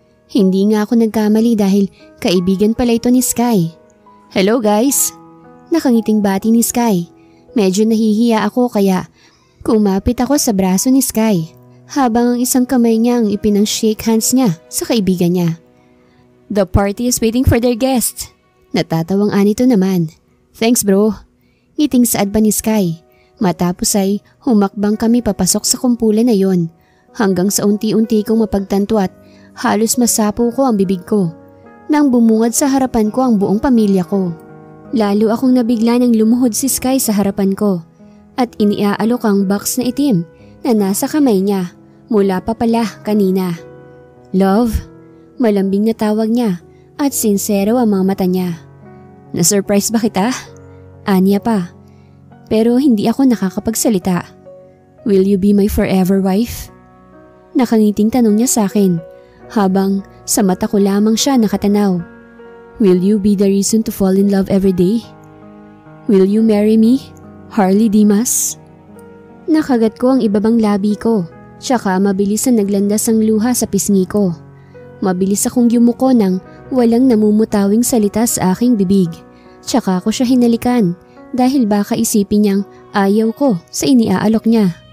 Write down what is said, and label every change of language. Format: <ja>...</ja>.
<tl>Hindi nga ako nagkamali dahil kaibigan pala ito ni Sky.</tl> <en>"Hello guys!"</en> <tl>Nakangiting bati ni Sky. Medyo nahihiya ako kaya kumapit ako sa braso ni Sky habang ang isang kamay niya ang ipinang-shake hands niya sa kaibigan niya.</tl> <en>"The party is waiting for their guests."</en> <tl>Natatawang anito naman.</tl> <en>"Thanks bro."</en> <tl>Ngiting saad pa ni Sky. Matapos ay humakbang kami papasok sa kumpulan na yon hanggang sa unti-unti kong mapagtanto at halos masapo ko ang bibig ko nang bumungad sa harapan ko ang buong pamilya ko. Lalo akong nabigla nang lumuhod si Sky sa harapan ko at iniaalok ang box na itim na nasa kamay niya mula pa pala kanina. "Love?" Malambing na tawag niya at sincero ang mga mata niya. "Na-surprise ba kita?" Anya pa. Pero hindi ako nakakapagsalita.</tl> <en>"Will you be my forever wife?"</en> <tl>Nakangiting tanong niya sa akin habang sa mata ko lamang siya nakatanaw.</tl> <en>"Will you be the reason to fall in love every day? Will you marry me, Harley Dimas?"</en> <tl>Nakagat ko ang ibabang labi ko, tsaka mabilis na naglandas ang luha sa pisngi ko. Mabilis akong yumuko nang walang namumutawing salita sa aking bibig. Tsaka ako siya hinalikan dahil baka isipin niyang ayaw ko sa iniaalok niya.</tl>